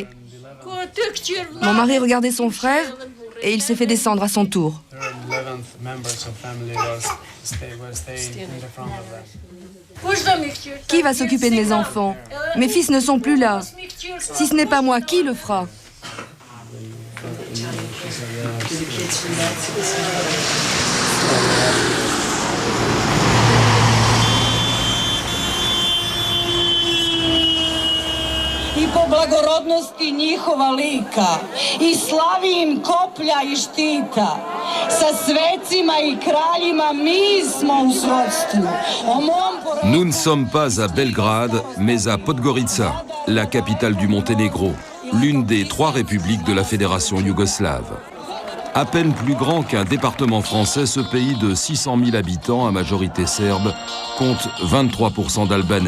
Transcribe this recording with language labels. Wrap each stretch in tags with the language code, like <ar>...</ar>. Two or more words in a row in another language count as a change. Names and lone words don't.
<fr>Mon mari regardait son frère et il s'est fait descendre à son tour. Qui va s'occuper de mes enfants? Mes fils ne sont plus là. Si ce n'est pas moi, qui le fera?</fr> <sr>I po blagorodnosti njihova lika i slavi im koplja I štita. Sa svecima I kraljima mi smo u srodstvu.</sr> <fr>Nous ne sommes pas à Belgrade, mais à Podgorica, la capitale du Monténégro, l'une des 3 républiques de la Fédération yougoslave. À peine plus grand qu'un département français, ce pays de 600 000 habitants à majorité serbe compte 23% d'Albanais.</fr>